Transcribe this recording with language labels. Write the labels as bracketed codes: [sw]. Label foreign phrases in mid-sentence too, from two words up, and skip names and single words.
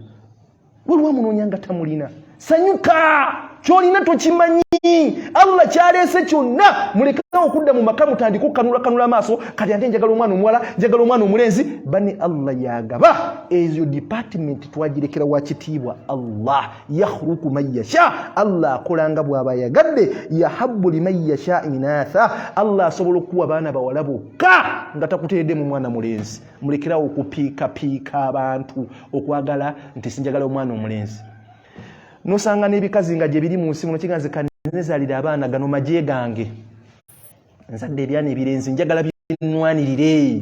[lg] Waliwo amunoonya nga tamulina. Sanyuka, kyolina tokimanyi. Allah kyaleese kyonna. Mulekera okudda mu maka mutandika okukanula amaaso kati ate njagala omwana omuwala, njagala omwana omulenzi. Bani Allah yagaba ezo department twagirekera wa kitiibwa Allah. [ar] يخلق من يشاء. [lg] Allah akolanga bw'aba yagadde. [ar] يهب لمن يشاء إناثا. [lg] Allah asobola okuwa baana bawala bokka nga takuteedde mu mwana mulenzi. Mulekera okupiika abantu okwagala nti sinjagala omwana omulenzi. Nosanga n'ebikazi nga gye biri mu nsi muno kiganze kanezaalira abaana gano magye gange. Nzadde ebyana ebirenzi njagala binwanirire.